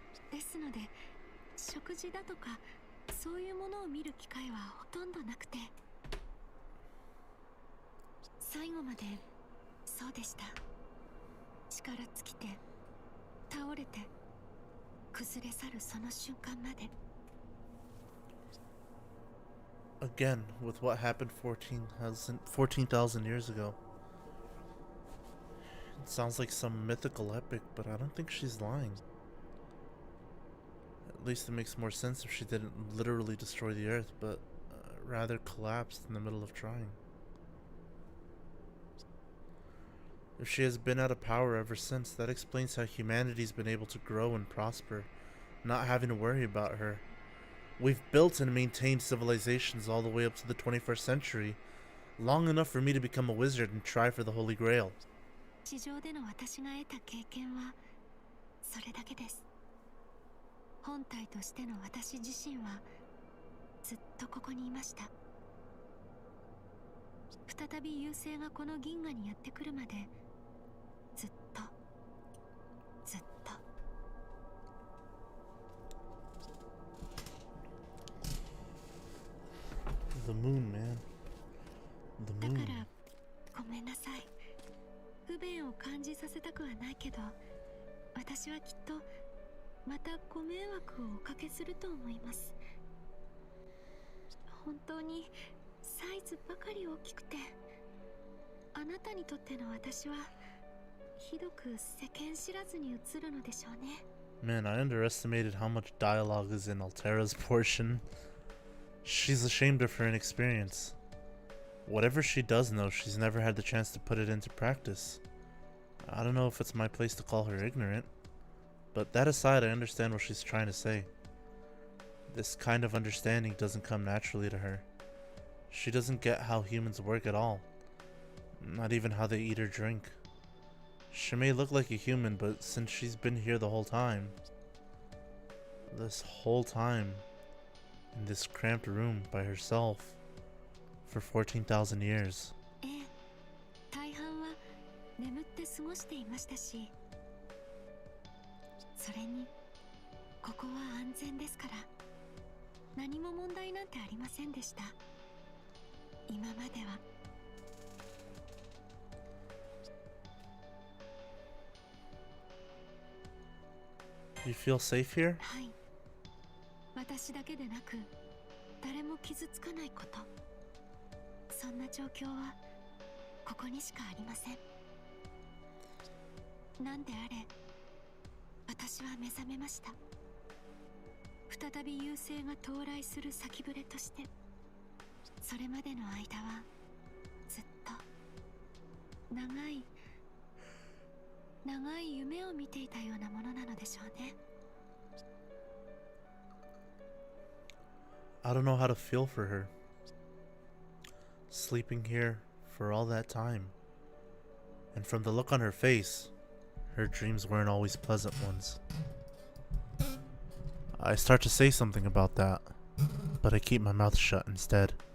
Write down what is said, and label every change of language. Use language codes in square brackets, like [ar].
[ja] ですので食事だとかそういうものを見る機会はほとんどなくて、最後までそうでした。力尽きて倒れて崩れ去るその瞬間まで。 [en] Again, with what happened 14,000 years ago. It sounds like some mythical epic, but I don't think she's lying. At least it makes more sense if she didn't literally destroy the Earth, but rather collapsed in the middle of trying. If she has been out of power ever since, that explains how humanity's been able to grow and prosper, not having to worry about her. We've built and maintained civilizations all the way up to the 21st century, long enough for me to become a wizard and try for the Holy Grail. [ja] 地上での私が得た経験はそれだけです。本体としての私自身はずっとここにいました。再び優勢がこの銀河にやってくるまでずっとずっと。 [en] The moon, man. The moon. [ja] だからごめんなさい。不便を感じさせたくはないけど、私はきっとまたご迷惑をおかけすると思います。本当にサイズばかり大きくて、あなたにとっての私はひどく世間知らずに映るのでしょうね。 [en] Man, I underestimated how much dialogue is in Altera's portion. She's ashamed of her inexperience. Whatever she does know, she's never had the chance to put it into practice. I don't know if it's my place to call her ignorant, but that aside, I understand what she's trying to say. This kind of understanding doesn't come naturally to her. She doesn't get how humans work at all. Not even how they eat or drink. She may look like a human, but since she's been here the whole time, this whole time, in this cramped room by herself, for 14,000 years. [ja] ええ、大半は眠って過ごしていましたし、それにここは安全ですから何も問題なんてありませんでした。今までは。 [en] You feel safe here? [ja] はい。私だけでなく誰も傷つかないこと、そんな状況はここにしかありません。なんであれ私は目覚めました。再び優勢が到来する先触れとして、それまでの間はずっと長い夢を見ていたようなものなのでしょうね。 [en] I don't know how to feel for her. Sleeping here for all that time. And from the look on her face, her dreams weren't always pleasant ones. I start to say something about that, but I keep my mouth shut instead.